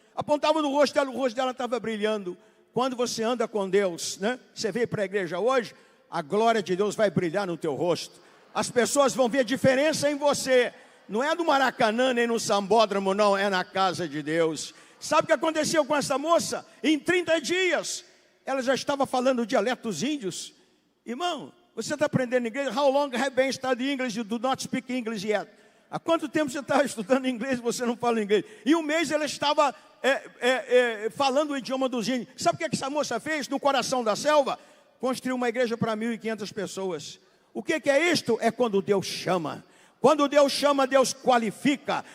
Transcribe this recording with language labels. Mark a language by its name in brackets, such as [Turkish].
[Portuguese] Apontavam no rosto dela, o rosto dela estava brilhando. Quando você anda com Deus, né, você veio para a igreja hoje, a glória de Deus vai brilhar no teu rosto. As pessoas vão ver diferença em você. Não é no Maracanã, nem no Sambódromo, não, é na casa de Deus. Sabe o que aconteceu com essa moça? Em 30 dias, ela já estava falando o dialeto dos índios. Irmão, você está aprendendo inglês? [English] How long have you studied English? You do not speak English yet. [Portuguese] Há quanto tempo você está estudando inglês e você não fala inglês? Em um mês ela estava falando o idioma dos índios. Sabe o que essa moça fez no coração da selva? Construiu uma igreja para 1.500 pessoas. O que é isto? É quando Deus chama. Quando Deus chama, Deus qualifica.